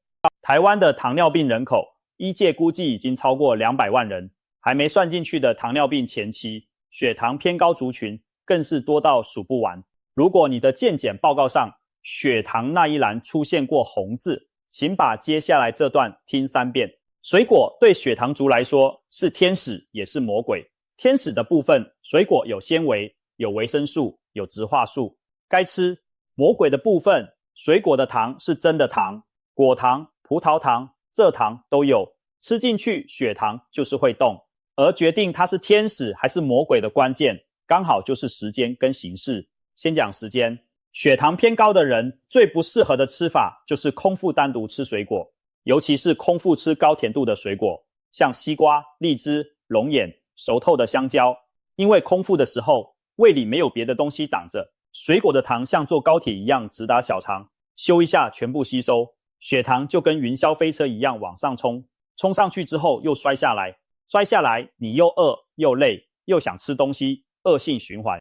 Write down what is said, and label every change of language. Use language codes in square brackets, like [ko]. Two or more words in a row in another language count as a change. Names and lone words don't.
[zh] 台灣的糖尿病人口，醫界估計已經超過200萬人，還沒算進去的糖尿病前期，血糖偏高族群更是多到數不完。如果你的健檢報告上血糖那一欄出現過紅字，請把接下來這段聽3遍。水果對血糖族來說是天使也是魔鬼。天使的部分，水果有纖維、有維生素、有植化素，該吃。魔鬼的部分，水果的糖是真的糖，果糖、葡萄糖、蔗糖都有，吃進去血糖就是會動。而決定它是天使還是魔鬼的關鍵，剛好就是時間跟形式。先講時間，血糖偏高的人最不適合的吃法就是空腹單獨吃水果，尤其是空腹吃高甜度的水果，像西瓜、荔枝、龍眼、熟透的香蕉。因為空腹的時候，胃裡沒有別的東西擋着，水果的糖像坐高鐵一樣直達小腸，咻一下全部吸收，血糖就跟雲霄飛車一樣往上衝，衝上去之後又摔下來，摔下來你又餓又累又想吃東西，惡性循環。